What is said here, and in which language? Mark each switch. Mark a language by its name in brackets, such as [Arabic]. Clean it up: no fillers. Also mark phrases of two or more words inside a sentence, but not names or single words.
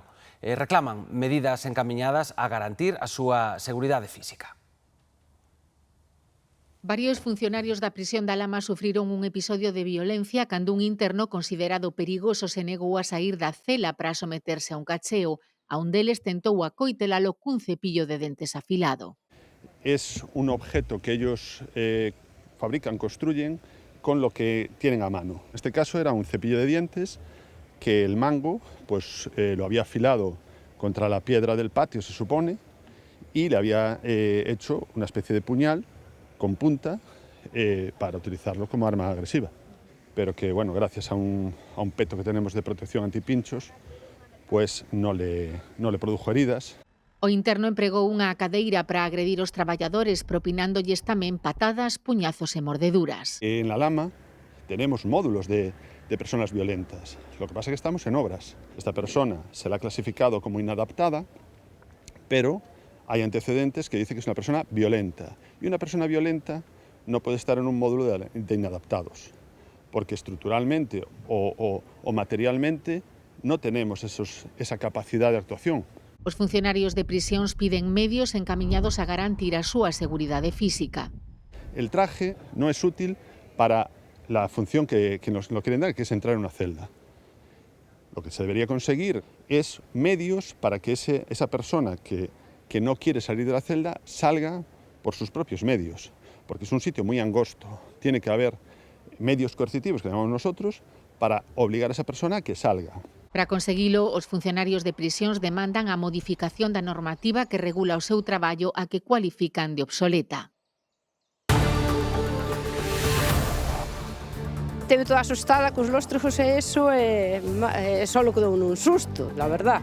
[Galician] Reclaman medidas encamiñadas a garantir a súa seguridade física. Varios funcionarios da prisión da Lama sufriron un episodio de violencia cando un interno considerado perigoso se negou a saír da cela para someterse a un cacheo. A un deles tentou acoitelalo cun cepillo de dentes afilado. [Spanish] Es un objeto que ellos fabrican, construyen con lo que tienen a mano. En este caso era un cepillo de dientes que el mango lo había afilado contra la piedra del patio, se supone, y le había hecho una especie de puñal con punta para utilizarlo como arma agresiva. Pero que, bueno, gracias a un peto que tenemos de protección antipinchos, pues no le produjo heridas. O interno empregou unha cadeira para agredir os traballadores, propinándolles tamén patadas, puñazos e mordeduras. En la Lama tenemos módulos de personas violentas. Lo que pasa es que estamos en obras. Esta persona se la ha clasificado como inadaptada, pero hay antecedentes que dicen que es una persona violenta. Y una persona violenta no puede estar en un módulo de inadaptados, porque estructuralmente o materialmente no tenemos esa capacidad de actuación. [Galician] Os funcionarios de prisións piden medios encamiñados a garantir a súa seguridade física. [Spanish] El traje no es útil para la función que nos lo quieren dar, que es entrar en una celda. Lo que se debería conseguir es medios para que esa persona que no quiere salir de la celda salga por sus propios medios, porque es un sitio muy angosto. Tiene que haber medios coercitivos, que llamamos nosotros, para obligar a esa persona a que salga. [Galician] Para conseguilo, os funcionarios de prisións demandan a modificación da normativa que regula o seu traballo a que cualifican de obsoleta. Teve toda asustada cos lóstrigos e eso só lo quedou nun susto, [Spanish] la verdad.